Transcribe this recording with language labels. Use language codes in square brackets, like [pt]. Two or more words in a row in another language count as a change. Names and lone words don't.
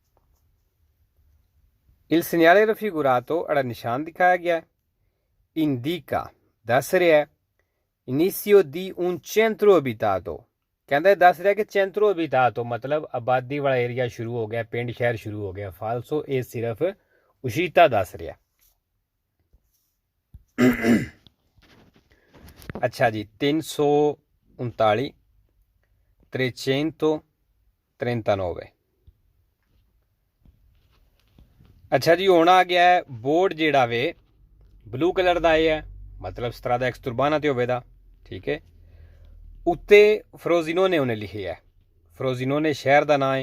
[it] Il segnale raffigurato [pa] ਜਿਹੜਾ ਨਿਸ਼ਾਨ ਦਿਖਾਇਆ ਗਿਆ indica ਦੱਸ ਰਿਹਾ ਹੈ [it] inizio di un centro abitato [pa] ਕਹਿੰਦਾ ਦੱਸ ਰਿਹਾ ਕਿ [it] centro abitato [pa] ਮਤਲਬ ਆਬਾਦੀ ਵਾਲਾ ਏਰੀਆ ਸ਼ੁਰੂ ਹੋ ਗਿਆ ਪਿੰਡ ਸ਼ਹਿਰ ਸ਼ੁਰੂ ਹੋ ਗਿਆ ਫਾਲਸੋ ਇਹ ਸਿਰਫ ਉਸ਼ੀਤਾ ਦੱਸ ਰਿਹਾ ਅੱਛਾ ਜੀ 339 339 ਅੱਛਾ ਜੀ ਹੁਣ ਆ ਗਿਆ ਬੋਰਡ ਜਿਹੜਾ ਵੇ ਬਲੂ ਕਲਰ ਦਾ ਇਹ ਹੈ ਮਤਲਬ [it] strada extraurbana [pa] ਤੇ ਹੋਵੇਗਾ ਠੀਕ ਹੈ ਉੱਤੇ ਫਰੋਜ਼ੀਨੋਨੇ ਉਹਨੇ ਲਿਖਿਆ ਹੈ ਫਰੋਜ਼ੀਨੋਨੇ ਸ਼ਹਿਰ ਦਾ ਨਾਂ ਹੈ